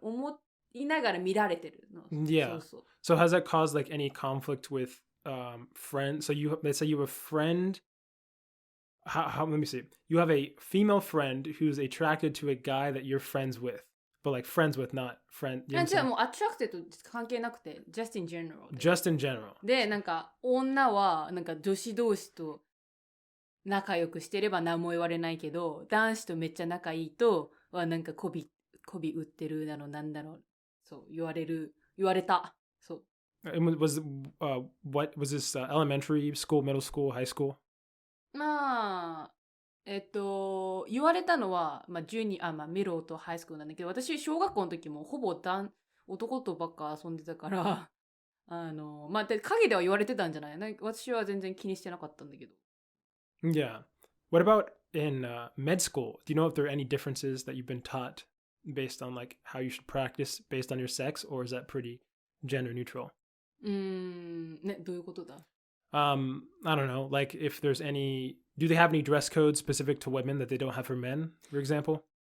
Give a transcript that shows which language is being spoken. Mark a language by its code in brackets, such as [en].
[ja] 思いながら見られてるの。 [en] Yeah. [ja] そう。 [en] So has that caused like any conflict with friends? So let's say you have a friend. How? Let me see. You have a female friend who's attracted to a guy that you're friends with, but like friends with, not friend. [ja] じゃあもうアトラクテッド関係なくて、 [en] just in general。 Just in general。 [ja] で、なんか女はなんか女子同士と仲良くしてれば何も言われないけど、男子とめっちゃ仲いいとはなんか媚び売ってるだろうなんだろう、そう言われた。そう。 [en] What was this elementary school, middle school, high school? [ja] まあ、言われたのは、ミロとハイスクールなんだけど、私、小学校の時もほぼ男とばっか遊んでたから、陰では言われてたんじゃない？私は全然気にしてなかったんだけど。 [en] Yeah. What about in med school? Do you know if there are any differences that you've been taught based on like how you should practice based on your sex, or is that pretty gender neutral? [ja] ね、どういうことだ [en] ？I don't know, like if there's do they have any dress codes specific to women that they don't have for men, for example?